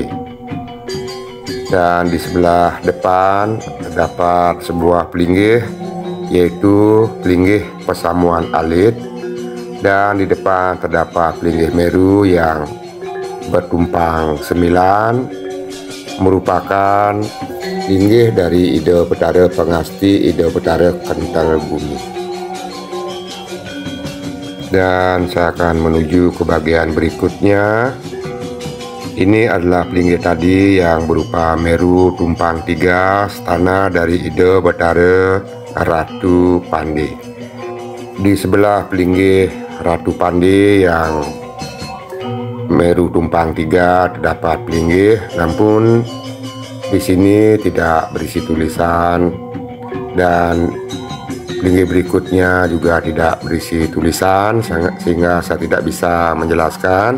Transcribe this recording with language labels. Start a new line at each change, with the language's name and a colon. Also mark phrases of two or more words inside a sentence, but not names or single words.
Indonesian: Dan di sebelah depan terdapat sebuah pelinggih, yaitu pelinggih Pesamuan Alit, dan di depan terdapat pelinggih Meru yang bertumpang 9, merupakan pelinggih dari Ide Betara Pengasti Ide Betara Kental Bumi. Dan saya akan menuju ke bagian berikutnya. Ini adalah pelinggih tadi yang berupa Meru tumpang 3, stana dari Ide Betara Ratu Pande. Di sebelah pelinggih Ratu Pande yang Meru tumpang 3 terdapat pelinggih, namun di sini tidak berisi tulisan, dan pelinggih berikutnya juga tidak berisi tulisan, sehingga saya tidak bisa menjelaskan.